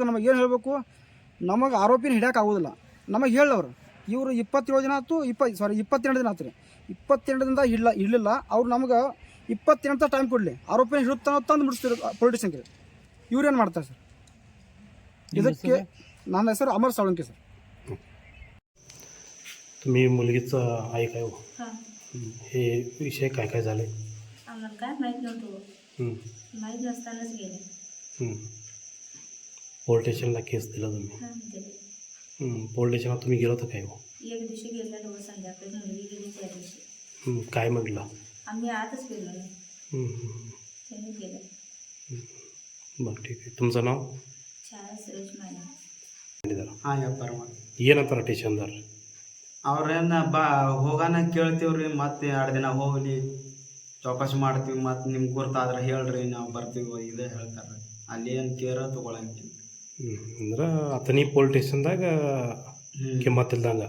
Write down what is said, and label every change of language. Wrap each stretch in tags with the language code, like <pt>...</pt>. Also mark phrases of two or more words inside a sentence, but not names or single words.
<kn>ನಮಗೆ ಏನು ಹೇಳಬೇಕು, ನಮಗೆ ಆರೋಪಿನ ಹಿಡಿಯೋಕೆ ಆಗೋದಿಲ್ಲ. ನಮಗೆ ಹೇಳವ್ರು ಇವರು 27 ದಿನ ಆಯ್ತು, 22 ದಿನ ಆಯ್ತು ರೀ. 22 ದಿನದಿಂದ ಇರಲಿಲ್ಲ. ಅವ್ರು ನಮಗೆ 28 ಟೈಮ್ ಕೊಡಲಿ, ಆರೋಪಿನ ಹಿಡುತ್ತಾನೋ ತಂದು ಮುಡಿಸ್ತಿರೋ ಪೊಲಿಟಿಷನ್ಗೆ. ಇವ್ರೇನು ಮಾಡ್ತಾರೆ ಸರ್? ಇದಕ್ಕೆ ನನ್ನ ಹೆಸರು अमर साळुंके सर.</kn> <mr>तुम्ही मुलगीचं आई काय हो? हे विषय काय काय झाले? आम्हाला काय माहीत नव्हतं. माहीत नसतानाच गेले.</mr> <en>police station</en> <mr>केस दिला तुम्ही?</mr> <en>police station</en> <mr>तुम्ही गेलो होता काय हो? एक दिवशी गेलेलो संध्याकाळी, मुलगी गेली त्या दिवशी. काय म्हटलं? आम्ही आतच गेलो नाही, त्यांनी गेलं. बरं ठीक आहे. तुमचं नाव? छाया सुरेश माने.</mr> <kn>ಹಾಂ ವ್ಯಾಪಾರ ಮಾಡಿ ಏನಂತಾರ ಸ್ಟೇಷನ್ದಾರ? ಅವ್ರೇನು ಹೋಗೋಣ ಕೇಳ್ತೀವ್ರಿ, ಮತ್ತೆ 2 ದಿನ ಹೋಗ್ಲಿ ಚೌಕಾಸಿ ಮಾಡ್ತೀವಿ, ಮತ್ತು ನಿಮ್ಗೆ ಗುರ್ತಾದ್ರೆ ಹೇಳ್ರಿ ನಾವು ಬರ್ತೀವಿ, ಇದೇ ಹೇಳ್ತಾರೆ. ಅಲ್ಲಿ ಏನು ಕೇರ ತೊಗೊಳಂಗಿಲ್ಲ. ಅಂದ್ರೆ ಅಥಣಿ</kn> <en>police station</en> <kn>ಕಿಮ್ಮತ್ತಿಲ್ದಂಗೆ?</kn>